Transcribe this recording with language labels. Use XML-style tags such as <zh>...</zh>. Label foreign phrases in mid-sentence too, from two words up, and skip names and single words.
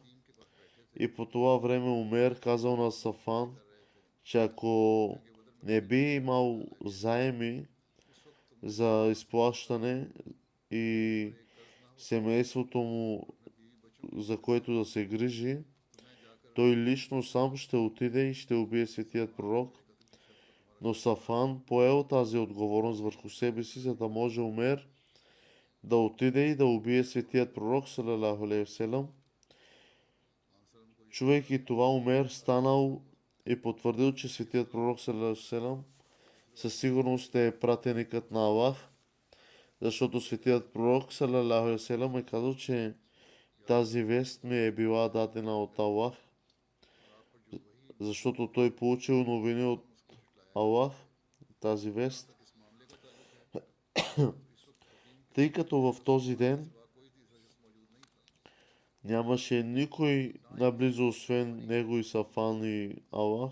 <bg>И по това време Умер казал на Сафан, че ако не би имал заеми за изплащане и семейството му, за което да се грижи, той лично сам ще отиде и ще убие светият пророк. Но Сафан поел тази отговорност върху себе си, за да може Умер да отиде и да убие светият пророк</bg> <ar>صلى الله عليه وسلم.</ar> <bg>Чувайки това, Умер станал и потвърдил, че светият пророк</bg> <ar>صلى الله عليه وسلم</ar> <bg>със сигурност е пратеникът на Аллах, защото светият пророк</bg> <ar>صلى الله عليه وسلم</ar> <bg>е казал, че Тази вест ми е била дадена от Аллах, защото той получил новини от Аллах, тази вест, тъй като в този ден нямаше никой наблизо освен него и Сафан и Аллах.</bg>